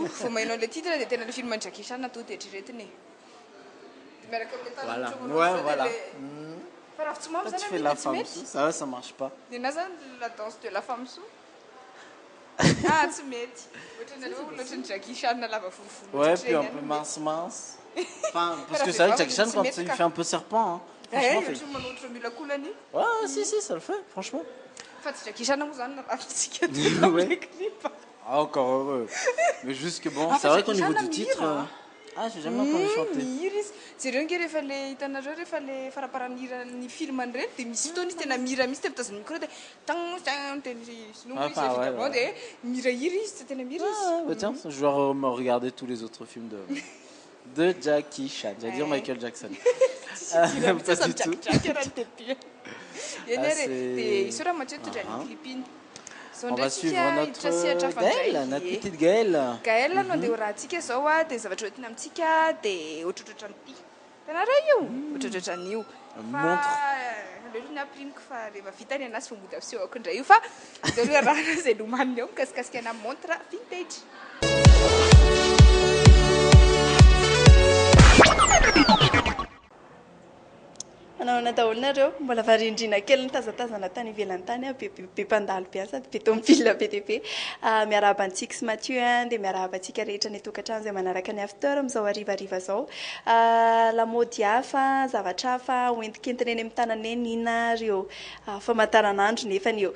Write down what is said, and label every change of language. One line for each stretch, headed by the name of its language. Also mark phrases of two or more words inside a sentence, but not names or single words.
Malagasy: Faut mainao
French: le titre de
Malagasy: tena
French: le film
Malagasy: Jackie Chan na tout eritreretiny. Miaraka amin'ny
French: Voilà,
Malagasy: tanana
French: ouais, voilà.
Malagasy: Fa raha tsy mamy
French: Toi, tu
Malagasy: zany
French: fais a la
Malagasy: mety tsy
French: femme
Malagasy: mety.
French: sous, ça marche pas.
Malagasy: Nena zany
French: la danse de la femme sous.
Malagasy: Ah, tsy mety. Ohatranareo loatran'ny Jackie Chan lava vovovolo.
French: Ouais, puis un peu mince. Enfin, parce que c'est vrai que Jackie Chan, quand il fait un peu serpent, hein, franchement, fait...
Malagasy: Ohatry manoatra miolakolany.
French: Ouais, si, ça le fait, franchement.
Malagasy: Fa tsy Jackie Chan moa zany rahatsika
French: Ouais. le clip. Ah, encore heureux. Mais juste que bon, Ah, c'est vrai Jackie qu'au niveau Chan du titre...
Malagasy: mihira.
French: Ah, j'ai jamais entendu chanter.
Malagasy: Mihira izy. Jereo nge rehefa le hitanareo rehefa le faraparan'ny film any reny dia misy fotoana izy tena mihira misy dia mitazona micro dia tang teny sinoa izy
French: Ah, ouais,
Malagasy: évidemment dia mihirahira izy tena mihira
French: Ah, bah
Malagasy: izy.
French: tiens, je vais me regarder tous les autres films de Jackie Chan. J'allais dire Michael Jackson. Pas du tout.
Malagasy: Eny ary
French: c'est-
Malagasy: dia iso raha matsetitra ny clip iny.
French: On va suivre notre Gaëlle, notre petite Gaëlle.
Malagasy: Gaëlle no andeha ho rahantsika zao a dia zavatra hoentina amintsika dia ohatrohatrany tanareo io ohatrohatran'io
French: Montre.
Malagasy: aleo ny aprimiko fa rehefa vita ny anazy fa mody aviseho ako indray io fa dia aloha rahana izay lomaniny eo mikasikasika ana
French: montre vintage.
Malagasy: Manao nataolonareo mbola varindrina kely nitazatazana tany ivelany tany a be mpandalo be sady be tomobile be dia be miarahaba antsika sy Mathieu dia miarahaba antsika rehetra ny tokantrano izay manaraka ny after amin'izao harivariva zao lamaody hafa zavatra hafa hoentikentina eny amin'ny tanana eny inona reo famantaranandro nefany eo